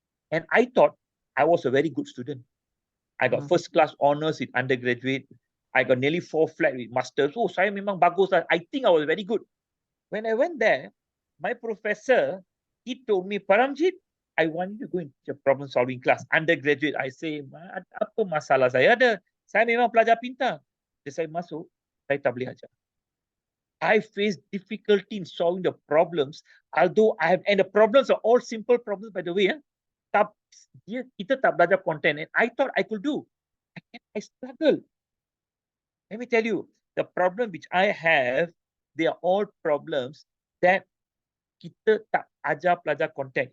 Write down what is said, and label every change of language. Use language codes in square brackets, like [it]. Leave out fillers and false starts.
[en] And I thought I was a very good student. I got first class honors in undergraduate. I got nearly 4 flat with masters. [ms] Oh, saya memang bagus lah. [en] I think I was very good. When I went there, my professor, he told me, Paramjit, I want you to go into a problem solving class. [ms] Undergraduate, [en] I say, [ms] apa masalah saya ada? Saya memang pelajar pintar. Jadi saya masuk, saya tak boleh ajar. [en] I face difficulty in solving the problems, although and the problems are all simple problems, by the way. [ms] Kita tak belajar content, [en] and I thought I could do. I struggle. Let me tell you, the problem which I have, they are all problems that [ms] kita tak ajar pelajar content.